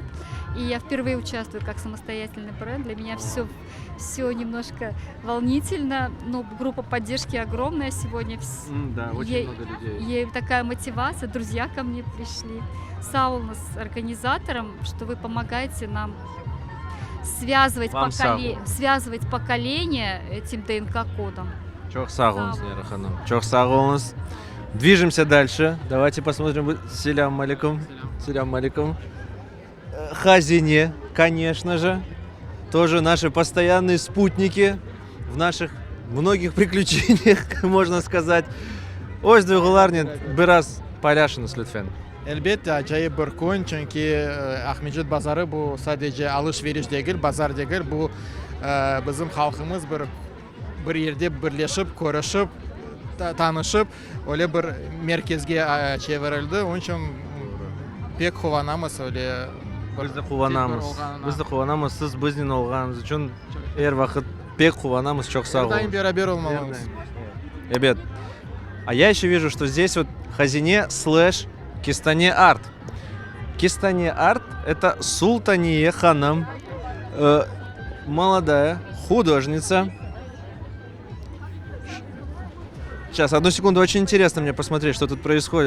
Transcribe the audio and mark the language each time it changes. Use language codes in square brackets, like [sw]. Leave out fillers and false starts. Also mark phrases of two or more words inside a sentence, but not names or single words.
[ru] И я впервые участвую как самостоятельный бренд. Для меня все немножко волнительно, но группа поддержки огромная сегодня. Да, очень много людей. И такая мотивация, друзья ко мне пришли. Саулна с организатором, что вы помогаете нам связывать поколение этим ДНК-кодом. [crh] Çok sağ olunuz Leyla Hanım. Çok sağ olunuz. [ru] Движемся дальше. Давайте посмотрим. [ar] سلام عليكم. سلام عليكم. Хазине, [ru] конечно же. Тоже наши постоянные спутники в наших многих приключениях, можно сказать. [crh] O'z duyğularını biraz paylaşınız lütfen. Elbette acayip bir kun çünkü Ahmedjit bazarı bu sadece alışveriş değil, bazar değil. Bu bizim halkımız bir yerde birleşip, görüşüp, tanışıp öyle bir merkezge çevrildi. Onun için pek kuvvanamız öyle. Biz de kuvvanamız. Biz de kuvvanamız. Siz bizden olganınız için her vakit pek kuvvanamız. Çok sağ olun. Daim beraber olmalıyız. [ru] Ребят, а я еще вижу, что здесь вот Хазине слэш Кистане Арт. Кистане Арт — это Султания Ханам, молодая художница. Сейчас, одну секунду, очень интересно мне посмотреть, что тут происходит.